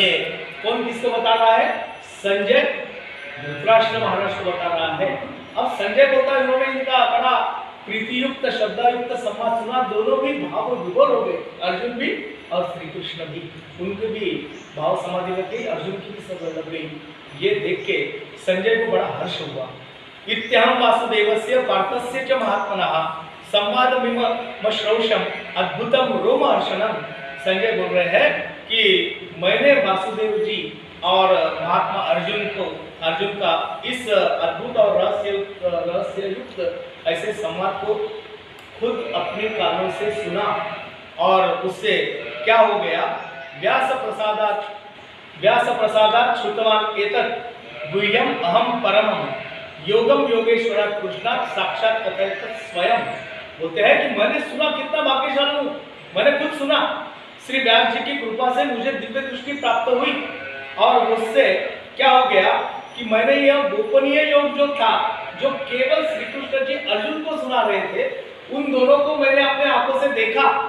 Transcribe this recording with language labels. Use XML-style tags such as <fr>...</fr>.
<hi>ये कौन किसको बता रहा है? संजय धृतराष्ट्र महाराज को बता रहा है। अब संजय बोलता है उन्होंने इनका बड़ा प्रीतियुक्त शब्दायुक्त संवाद सुना, दोनों भी भाव विभोर हो गए, अर्जुन भी और श्री कृष्ण भी, उनके भी भाव समाधि लग गई, अर्जुन की भी सब लग गई। ये देख के संजय को बड़ा हर्ष हुआ।</hi> <sa>इत्यहं वासुदेवस्य पार्थस्य च महात्मनः संवादमिमश्रौषम् अद्भुतम रोमहर्षणम्।</sa> <hi>संजय बोल रहे हैं कि मैंने वासुदेव जी और महात्मा अर्जुन का इस अद्भुत और रहस्ययुक्त ऐसे संवाद को खुद अपने कानों से सुना, और उससे क्या हो गया?</hi> <sa>व्यास प्रसादात् श्रुतवान् एतत् गुह्यम् अहम परमम् योगम योगेश्वरात् कृष्णात् साक्षात् कथयत स्वयं।</sa> <hi>बोलते हैं कि मैंने सुना, कितना भाग्यशाली हूँ, मैंने खुद सुना। श्री व्यास जी की कृपा से मुझे दिव्य दृष्टि प्राप्त हुई, और उससे क्या हो गया कि मैंने यह गोपनीय योग जो था, जो केवल श्री कृष्ण जी अर्जुन को सुना रहे थे, उन दोनों को मैंने अपने आंखों से देखा।</hi>